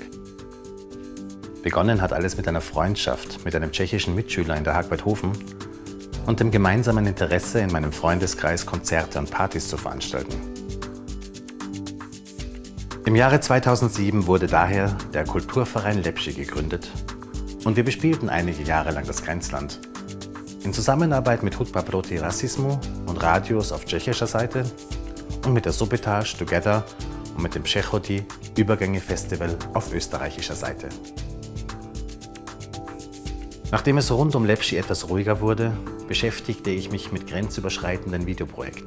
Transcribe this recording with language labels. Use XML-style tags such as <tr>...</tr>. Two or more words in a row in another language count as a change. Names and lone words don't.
<de>Begonnen hat alles mit einer Freundschaft mit einem tschechischen Mitschüler in der Hagberthofen und dem gemeinsamen Interesse, in meinem Freundeskreis Konzerte und Partys zu veranstalten. Im Jahre 2007 wurde daher der Kulturverein Lepši gegründet und wir bespielten einige Jahre lang das Grenzland. In Zusammenarbeit mit Hudba proti rasismu und Radios auf tschechischer Seite und mit der Subotage Together und mit dem Přechody Übergänge Festival auf österreichischer Seite. Nachdem es rund um Lepši etwas ruhiger wurde, beschäftigte ich mich mit grenzüberschreitenden Videoprojekten.</de>